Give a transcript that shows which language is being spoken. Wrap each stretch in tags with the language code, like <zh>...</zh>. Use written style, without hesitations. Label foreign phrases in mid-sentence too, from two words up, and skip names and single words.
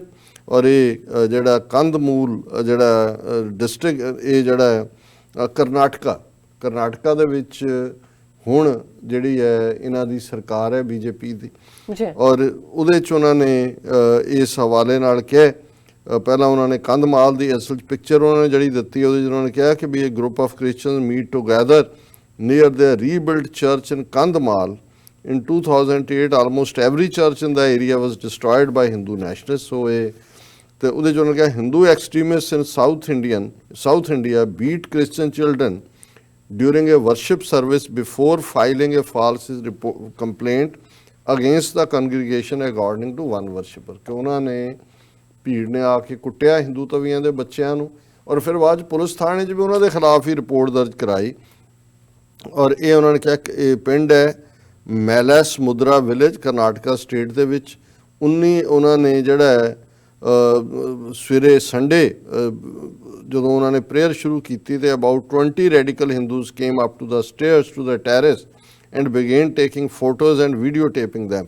<pa>ਔਰ ਇਹ ਜਿਹੜਾ ਕੰਦਮੂਲ ਜਿਹੜਾ ਡਿਸਟ੍ਰਿਕਟ, ਇਹ ਜਿਹੜਾ ਕਰਨਾਟਕਾ ਦੇ ਵਿੱਚ ਹੁਣ ਜਿਹੜੀ ਹੈ ਇਹਨਾਂ ਦੀ ਸਰਕਾਰ ਹੈ ਬੀਜੇਪੀ ਦੀ, ਔਰ ਉਹਦੇ 'ਚ ਉਹਨਾਂ ਨੇ ਇਸ ਹਵਾਲੇ ਨਾਲ ਕਿਹਾ, ਪਹਿਲਾਂ ਉਹਨਾਂ ਨੇ ਕੰਧਮਾਲ ਦੀ ਅਸਲ 'ਚ ਪਿਕਚਰ ਉਹਨਾਂ ਨੇ ਜਿਹੜੀ ਦਿੱਤੀ ਉਹਦੇ 'ਚ ਉਹਨਾਂ ਨੇ ਕਿਹਾ ਕਿ ਵੀ ਇਹ</pa> <en>group of Christians meet together near the rebuild church in Kandhamal. In 2008 almost every church in the area was destroyed by Hindu nationalists। So</en> <pa>ਤੇ ਉਹਦੇ 'ਚ ਉਹਨਾਂ ਕਿਹਾ</pa> <en>Hindu extremist in South India beat Christian children during a worship service before filing a false complaint against the congregation according to one worshipper।</en> <pa>ਕਿ ਉਹਨਾਂ ਨੇ ਭੀੜ ਨੇ ਆ ਕੇ ਕੁੱਟਿਆ ਹਿੰਦੂ ਤਵੀਆਂ ਦੇ ਬੱਚਿਆਂ ਨੂੰ ਔਰ ਫਿਰ ਬਾਅਦ 'ਚ ਪੁਲਿਸ ਥਾਣੇ 'ਚ ਵੀ ਉਹਨਾਂ ਦੇ ਖਿਲਾਫ ਹੀ ਰਿਪੋਰਟ ਦਰਜ ਕਰਾਈ। ਔਰ ਇਹ ਉਹਨਾਂ ਨੇ ਕਿਹਾ ਕਿ ਇਹ ਪਿੰਡ ਹੈ ਮੈਲੈਸ ਮੁਦਰਾ ਵਿਲੇਜ ਕਰਨਾਟਕਾ ਸਟੇਟ ਦੇ ਵਿੱਚ। ਉਹਨਾਂ ਨੇ ਜਿਹੜਾ ਹੈ ਸਵੇਰੇ ਸੰਡੇ ਜਦੋਂ ਉਹਨਾਂ ਨੇ ਪ੍ਰੇਅਰ ਸ਼ੁਰੂ ਕੀਤੀ ਤੇ</pa> <en>about 20 radical Hindus came up to the stairs to the terrace and began taking photos and video taping them।</en>